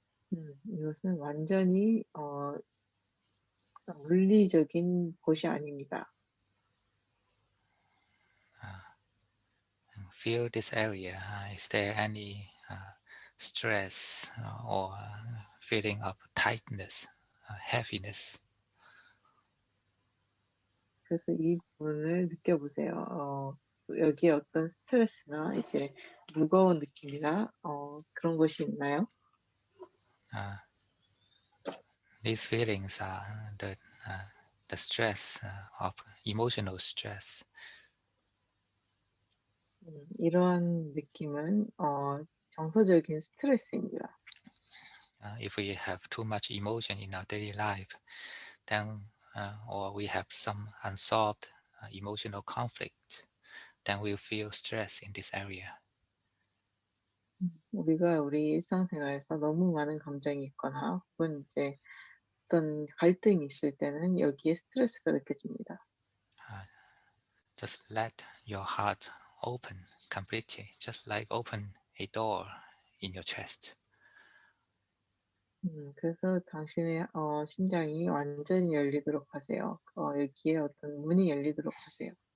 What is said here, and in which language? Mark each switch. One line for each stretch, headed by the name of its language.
Korean: 이것은 완전히 물리적인 곳이 아닙니다.
English: Feel this area. Is there any stress or feeling of tightness, heaviness?
Korean: 그래서 이 부분을 느껴보세요. 여기에 어떤 스트레스나 이제 무거운 느낌이나 그런 것이 있나요?
English: These feelings are the stress of emotional stress.
Korean: 이러한 느낌은 정서적인 스트레스입니다.
English: If we have too much emotion in our daily life, then or we have some unsolved emotional conflict, then we'll feel stress in this area.
Korean: 우리가 우리 일상생활에서 너무 많은 감정이 있거나 혹은 이제 어떤 갈등이 있을 때는 여기에 스트레스가 느껴집니다.
English: Just let your heart open completely, just like open a door in your chest.
Korean: 그래서 당신의 심장이 완전히 열리도록 하세요. 여기에 어떤 문이 열리도록 하세요.